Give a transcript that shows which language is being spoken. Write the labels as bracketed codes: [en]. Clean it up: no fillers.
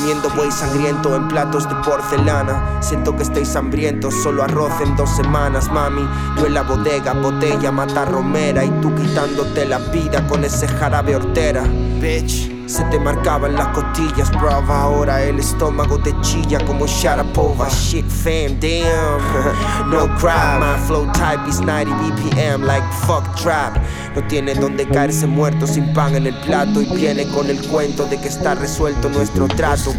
[es] Comiendo buey sangriento en platos de porcelana. Siento que estáis hambrientos, solo arroz en 2 semanas, mami. Yo en la bodega, botella, mata romera. Y tú quitándote la vida con ese jarabe hortera. Bitch, se te marcaban las costillas, brava. Ahora el estómago te chilla como Sharapova. [en] Shit fam, damn. No crap, my flow type is 90 BPM like fuck trap. [es] No tiene donde caerse muerto sin pan en el plato. Y viene con el cuento de que está resuelto nuestro trato.